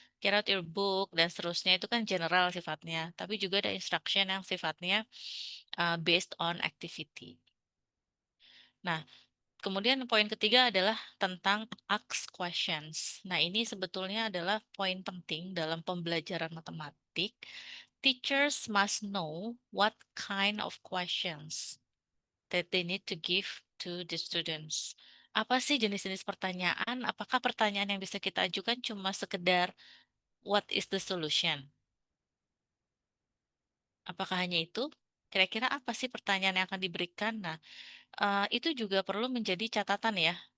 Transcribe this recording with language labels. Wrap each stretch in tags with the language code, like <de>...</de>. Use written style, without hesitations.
<en>Get out your book,</en> <id>dan seterusnya itu kan general sifatnya. Tapi juga ada instruction yang sifatnya</id> <en>based on activity.</en> <id>Nah, kemudian poin ketiga adalah tentang</id> <en>ask questions.</en> <id>Nah, ini sebetulnya adalah poin penting dalam pembelajaran matematik.</id> <en>Teachers must know what kind of questions that they need to give to the students.</en> <id>Apa sih jenis-jenis pertanyaan? Apakah pertanyaan yang bisa kita ajukan cuma sekedar</id> <en>what is the solution?</en> <id>Apakah hanya itu? Kira-kira apa sih pertanyaan yang akan diberikan? Nah, itu juga perlu menjadi catatan ya.</id>